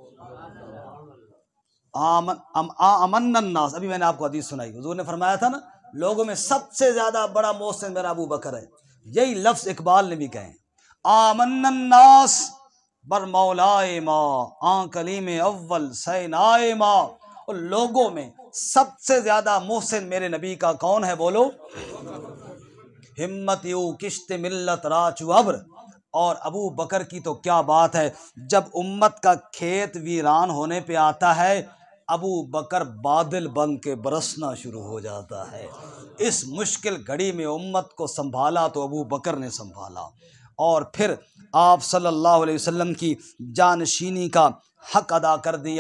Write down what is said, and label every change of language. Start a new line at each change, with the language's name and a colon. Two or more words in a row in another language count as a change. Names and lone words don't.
Arabic: امن الناس،
Urdu: ابھی میں نے آپ کو حدیث سنائی، حضور نے فرمایا تھا نا لوگوں میں سب سے زیادہ بڑا محسن میرا ابو بکر ہے، یہی لفظ اقبال نے بھی کہے،
Persian: آمن الناس بر مولائے ما، کلیم اول سینائے ما،
Urdu: اور لوگوں میں سب سے زیادہ محسن میرے نبی کا کون ہے بولو؟
Persian: ہمت یو کشت ملت راچو ابر۔
Urdu: اور ابو بکر کی تو کیا بات ہے، جب امت کا کھیت ویران ہونے پہ آتا ہے ابو بکر بادل بن کے برسنا شروع ہو جاتا ہے۔ اس مشکل گھڑی میں امت کو سنبھالا تو ابو بکر نے سنبھالا، اور پھر آپ صلی اللہ علیہ وسلم کی جانشینی کا حق ادا کر دیا۔